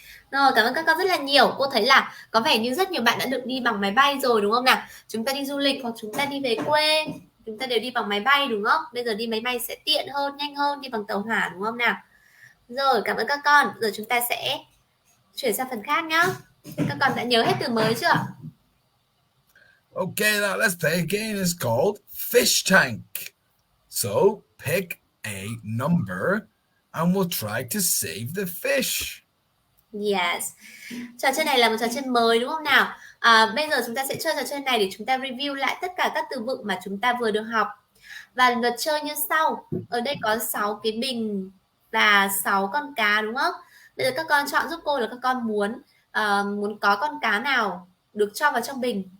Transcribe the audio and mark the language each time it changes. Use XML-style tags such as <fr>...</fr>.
<vi>Rồi, cảm ơn các con rất là nhiều. Cô thấy là có vẻ như rất nhiều bạn đã được đi bằng máy bay rồi đúng không nào? Chúng ta đi du lịch hoặc chúng ta đi về quê, chúng ta đều đi bằng máy bay đúng không? Bây giờ đi máy bay sẽ tiện hơn, nhanh hơn đi bằng tàu hỏa đúng không nào? Rồi, cảm ơn các con. Giờ chúng ta sẽ chuyển sang phần khác nhá. Các con đã nhớ hết từ mới chưa?</vi> <en>Okay, now let's play a game. It's called Fish Tank. So pick a number and we'll try to save the fish. Yes.</en> <vi>Trò chơi này là một trò chơi mới đúng không nào? Bây giờ chúng ta sẽ chơi trò chơi này để chúng ta review lại tất cả các từ vựng mà chúng ta vừa được học. Và luật chơi như sau. Ở đây có 6 cái bình và 6 con cá đúng không? Bây giờ các con chọn giúp cô là các con muốn có con cá nào được cho vào trong bình.</vi>